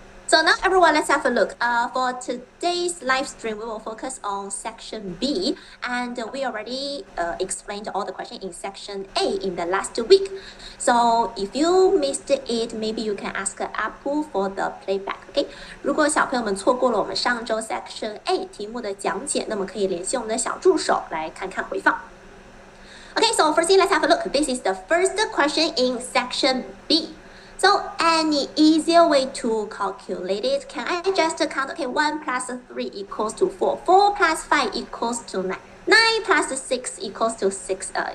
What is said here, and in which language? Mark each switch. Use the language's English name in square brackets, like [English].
[English] So now everyone, let's have a look. For today's live stream, we will focus on section B, and we already explained all the questions in section A in the last week. So if you missed it, maybe you can ask Apple for the playback. [Chinese] OK， 如果小朋友们错过了我们上周 section A 题目的讲解，那么可以联系我们的小助手来看看回放。 [English] Okay, so firstly, let's have a look. This is the first question in section B. So any easier way to calculate it? Can I just count? Okay, 1 plus 3 equals to 4. 4 plus 5 equals to 9. 9 plus 6 equals to 6.